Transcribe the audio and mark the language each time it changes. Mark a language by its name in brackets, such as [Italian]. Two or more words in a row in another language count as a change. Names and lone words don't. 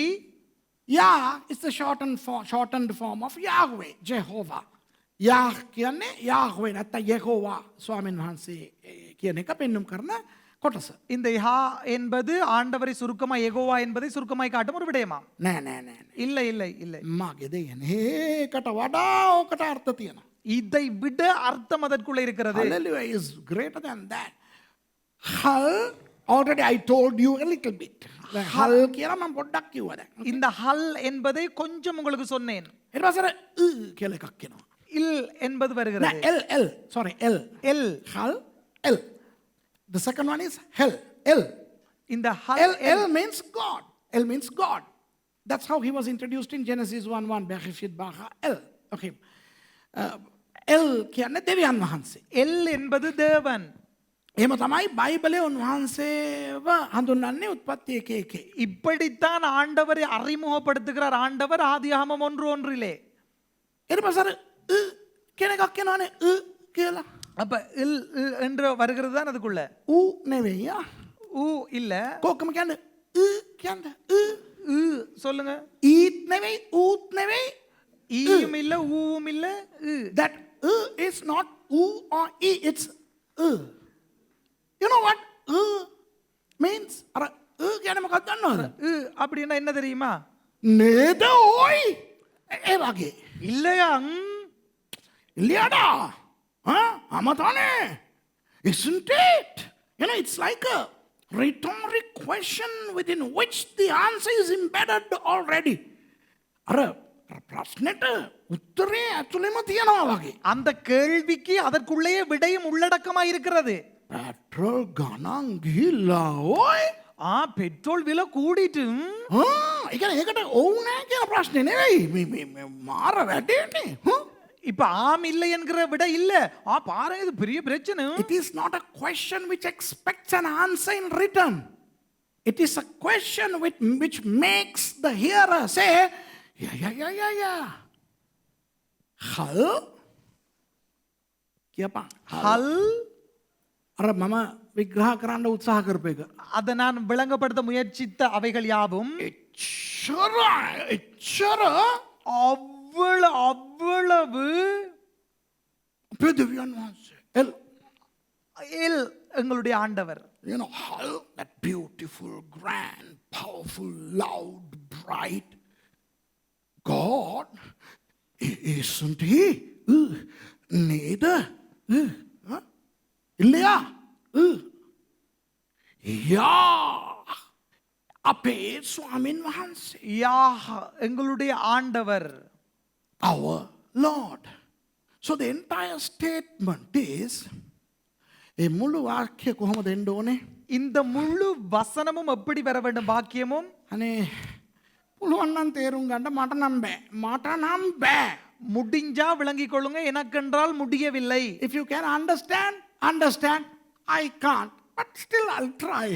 [English] Yah is the shortened form of Yahweh, Jehovah. [Sinhala] Yah කියන්නේ Yahweh නැත්නම් Yehovah ස්වාමීන් වහන්සේ කියන එක පෙන්වුම් කරන කොටස. [Tamil] இந்த யா என்பது ஆண்டவரை சுருக்கமாய் யெகோவா என்பதை சுருக்கமாய் காட்டும் ஒரு விடயமாம். [Sinhala] නෑ. [Tamil] இல்லை இல்லை இல்லை. [Sinhala] මගේ දෙයනේ ඒකට වඩා ඕකට අර්ථ තියෙනවා. [Tamil] இதை விட அர்த்தம் அதற்குள்ள இருக்கிறது. [English] Hallelujah is greater than that. Hull, already I told you a little bit. [Sinhala] Hull කියලා මම පොඩ්ඩක් කිව්වා දැන්. [Tamil] இந்த ஹல் என்பதை கொஞ்சம் உங்களுக்கு சொன்னேன். [Sinhala] ඊට පස්සේ කියලා එකක් එනවා. [Tamil] இல் என்பது வருகிறது. [English] L sorry L. Hull L. The second one is hell. L. [Tamil] இந்த ஹல் [English] L means God. L means God. That's how he was introduced in Genesis 1:1. [Hebrew] בראשית ברא [Sinhala] L. Okay. L කියන්නේ දෙවියන් වහන්සේ. [Tamil] எல் என்பது தேவன். [Sinhala] එහෙම තමයි බයිබලයේ උන්වහන්සේව හඳුන්වන්නේ උත්පත්ති 1:1. [Tamil] இப்படித்தான் ஆண்டவரை அறிமுகப்படுத்துகிறார் ஆண்டவர் ஆதியாகமம் 1:1. [Sinhala] ඊට පස්සේ කියන එකක් කියනවානේ කියලා. [Tamil] அப்ப இல் என்று வருகிறது தான் அதுக்குள்ள. [Sinhala] ඌ නෙවෙයි. [Tamil] ஊ இல்ல. [Sinhala] කොහොම කියන්නේ කියන්නේ [Tamil] சொல்லுங்க. [Sinhala] ඊත් නෙවෙයි ඌත් නෙවෙයි. [Tamil] ஈயும் இல்ல ஊவும் இல்ல ஈ. [English] That is not oo or e, it's you know what means? [Sinhala] අර කියන්නේ මොකක්ද දන්නවද? [Tamil] ஈ அப்படின்னா என்ன தெரியுமா? [Sinhala] නේද ඕයි ඒ වගේ. [Tamil] இல்லையா? இல்லையாடா ஆமாதானே? [English] Isn't it? You know, it's like a rhetoric question within which the answer is embedded already. [Sinhala] අර ප්‍රශ්නෙට උත්තරේ ඇතුළෙම තියෙනවා වගේ. [Tamil] அந்த கேள்விக்கு அதற்குள்ளேயே விடையும் உள்ளடக்கமா இருக்கிறது. [Sinhala] පෙට්‍රල් ගණන් ගිහිල්ලා ඕයි. [Tamil] பெட்ரோல் விலை கூடிட்டு [Sinhala] ඒ කියන්නේ ඒකට ඔව් නෑ කියන ප්‍රශ්නේ නෙවෙයි. මේ මාර වැඩේනේ. [Tamil] இப்ப ஆம் இல்லை என்கிற விட இல்ல. பாருங்க இது பெரிய பிரச்சனை. [English] It is not a question which expects an answer in written. It is a question which makes the hearer say, yeah. [Sinhala] හල් කියපන්. [Tamil] ஹல் [Sinhala] අර මම විග්‍රහ කරන්න උත්සාහ කරපු එක. [Tamil] அதை நான் விளங்கப்படுத்த முயற்சித்த அவைகள் யாவும் [Sinhala] එච්චර [Tamil] அவ்வளவு [Sinhala] අපේ දෙවියන් වහන්සේ. [Tamil] எங்களுடைய ஆண்டவர். [English] You know, how that beautiful, grand, powerful, loud, bright God, isn't he? [Tamil] Neither. இல்லையா? [English] Yeah. [Sinhala] අපේ ස්වාමීන් වහන්සේ. [Tamil] எங்களுடைய ஆண்டவர். [English] Our Lord. So the entire statement is, [Sinhala] ඒ මුළු වාක්‍ය කොහොමද එන්න ඕනේ? [Tamil] இந்த முழு வசனமும் எப்படி வர வேண்டும்? வாக்கியமும் [Sinhala] අනේ පුළුවන් නම් තේරුම් ගන්න මට නම් බෑ. [Tamil] முடிஞ்சா விளங்கிக் கொள்ளுங்க, எனக்கென்றால் முடியவில்லை. [English] If you can understand, I can't, but still I'll try.